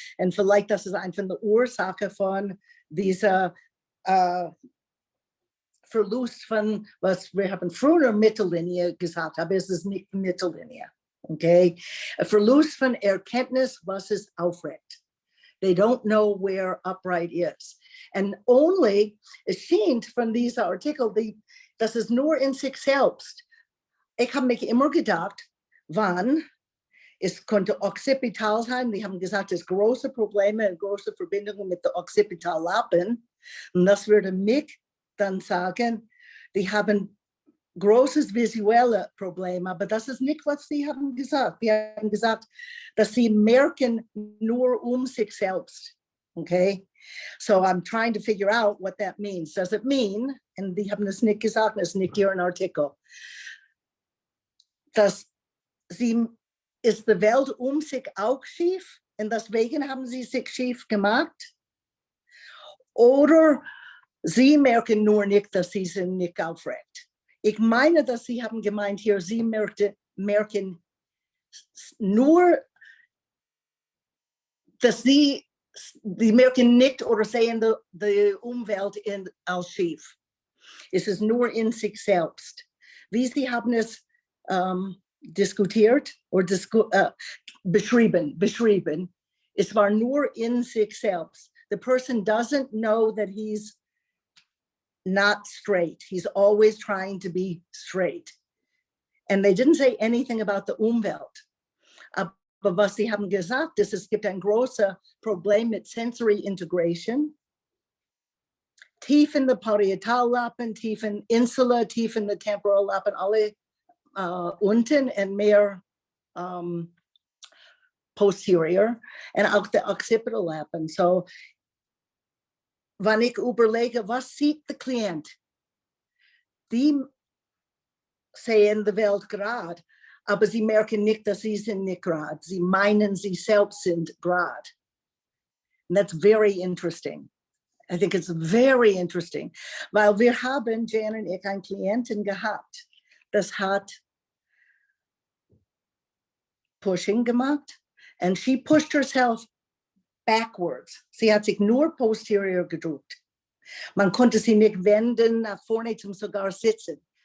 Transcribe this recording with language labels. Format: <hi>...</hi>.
<de>Und vielleicht das ist einfach eine Ursache von dieser Verlust von, was wir haben früher Mittellinie gesagt, aber es ist nicht Mittellinie. Okay, a Verlust von Erkenntnis, was ist aufrecht.</de> <en>They don't know where upright is. And only,</en> <de>es scheint von dieser Artikel, das ist nur in sich selbst. Ich habe mich immer gedacht, wann, es konnte occipital sein, die haben gesagt, es große Probleme, große Verbindungen mit der Occipitallappen. Und das würde mich dann sagen, die haben großes visuelle Problem, aber das ist nicht, was sie haben gesagt. Die haben gesagt, dass sie merken nur sich selbst. Okay?</de> <en>So I'm trying to figure out what that means. Does it mean,</en> <de>und die haben das nicht gesagt, das ist nicht hier ein Artikel, dass ist die Welt sich auch schief und deswegen haben sie sich schief gemacht? Oder sie merken nur nicht, dass sie sind nicht aufrecht. Ich meine, dass sie haben gemeint hier, sie merken nur, dass die merken nicht oder sehen die Umwelt als schief. ist es nur in sich selbst. Wie Sie haben es diskutiert oder beschrieben. Es war nur in sich selbst.</de> <en>The person doesn't know that he's not straight. He's always trying to be straight. And they didn't say anything about the Umwelt.</en> <de>Aber was sie haben gesagt, ist, es gibt ein großes Problem mit Sensory Integration. Tief in the Parietallappen, tief in Insula, tief in the Temporallappen, alle unten und mehr posterior. Und auch der Occipitallappen. So, wenn ich überlege, was sieht der Klient? Die sehen die Welt gerade, aber sie merken nicht, dass sie sind nicht gerade. Sie meinen, sie selbst sind gerade.</de> <en>And that's very interesting. I think it's very interesting.</en> <de>Weil wir haben, Jan und ich, einen Klienten gehabt, das hat pushing gemacht,</de> <en>and she pushed herself backwards.</en> <de>Sie hat sich nur posterior gedrückt. Man konnte sie nicht wenden nach vorne zum sogar sitzen.</de>